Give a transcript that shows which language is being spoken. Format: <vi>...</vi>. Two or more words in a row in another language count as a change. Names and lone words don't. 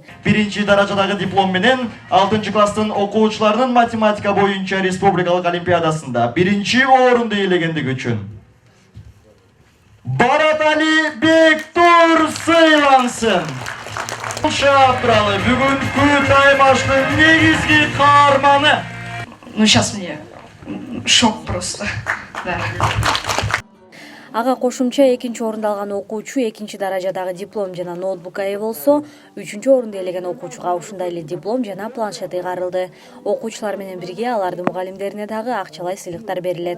<ky>Биринчи даражадагы диплом менен 6-класстын окуучуларынын математика боюнча республикалык олимпиадасында биринчи орунду ээлегендиги үчүн Баратали Бектур сыйлансын. Шаптыралы бүгүнкү таймаштын негизги каарманы.</ky> <ru>Ну сейчас мне шок просто. Да.</ru> <ky>Ага кошумча экинчи орунду алган окуучу экинчи даражадагы диплом жана ноутбукка ээ болсо, үчүнчү орунду ээлеген окуучуга ушундай эле диплом жана планшет ыйгарылды. Окуучулар менен бирге алардын мугалимдерине дагы акчалай сыйлыктар берилет.</ky>